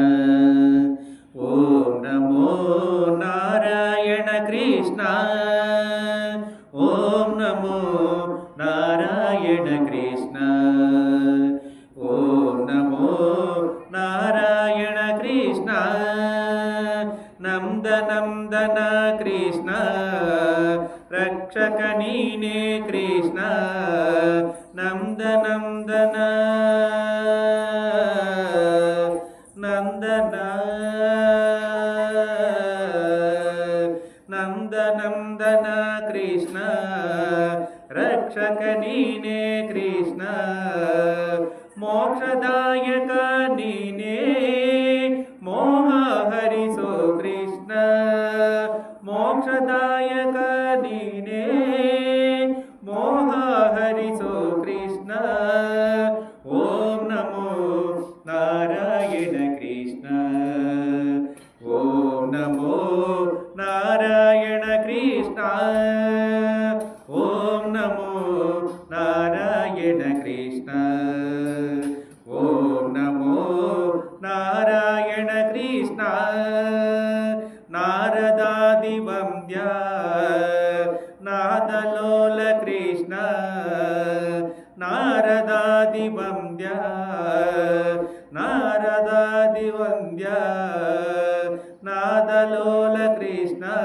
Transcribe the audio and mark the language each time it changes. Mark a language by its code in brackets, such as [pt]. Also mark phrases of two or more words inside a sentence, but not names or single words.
[sa] ಓಂ ನಮೋ ನಾರಾಯಣ ಕೃಷ್ಣ. ಓಂ ನಮೋ ನಾರಾಯಣ ಕೃಷ್ಣ. ಓಂ ನಮೋ ನಾರಾಯಣ ಕೃಷ್ಣ. [kn] ನಂದನ ಕೃಷ್ಣ ರಕ್ಷಕ ನೀನೇ ಕೃಷ್ಣ. ನಂದನ ನಂದನ ಕೃಷ್ಣ ರಕ್ಷಕ ನೀನೇ ಕೃಷ್ಣ. ಮೋಕ್ಷದಾಯಕ ನೀನೇ ಮೋಹ ಹರಿಸೋ ಕೃಷ್ಣ. ಮೋಕ್ಷದಾಯಕ ನೀನೇ ಮೋಹ ಹರಿಸೋ ಕೃಷ್ಣ. [sa] ಓಂ ನಮೋ ನಾರಾಯಣ ಕೃಷ್ಣ. ಓಂ ನಮೋ ನಾರಾಯಣ ಕೃಷ್ಣ. ಓಂ ನಮೋ ನಾರಾಯಣ ಕೃಷ್ಣ. ಓಂ ನಮೋ ನಾರಾಯಣ ಕೃಷ್ಣ. [kn] ನಾರದಾದಿ ವಂದ್ಯ ನಾದಲೋಲ ಕೃಷ್ಣ. ನಾರದಾದಿ ವಂದ್ಯ ನಾರದಾದಿ ವಂದ್ಯ ನಾದಲೋಲ ಕೃಷ್ಣ.